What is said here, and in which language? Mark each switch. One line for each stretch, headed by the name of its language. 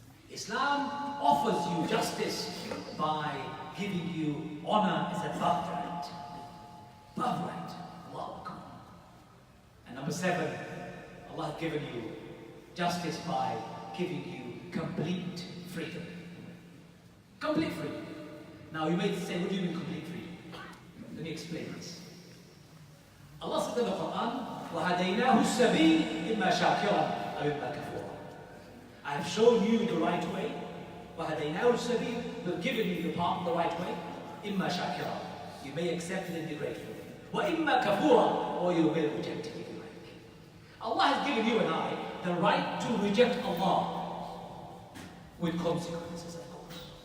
English: Islam offers you justice by giving you honor as a birthright. Birthright. Allahu Akbar. And number 7, Allah has given you justice by giving you complete freedom. Complete freedom. Now you may say, what do you mean complete freedom? Let me explain this.
Arabic: Allah said in the Quran, وَهَدَيْنَاهُ السَّبِيلِ إِمَّا شَاكِرًا أَوْ إِمَّا كَفُورًا.
English: I have shown you the right way.
Arabic: وَهَدَيْنَاهُ السَّبِيلِ.
English: We've given you the path the right way.
Arabic: إِمَّا شَاكِرًا.
English: You may accept it and be grateful.
Arabic: وَإِمَّا كَفُورًا.
English: Or you will reject it if you like. Allah has given you and I the right to reject Allah with consequences, of course.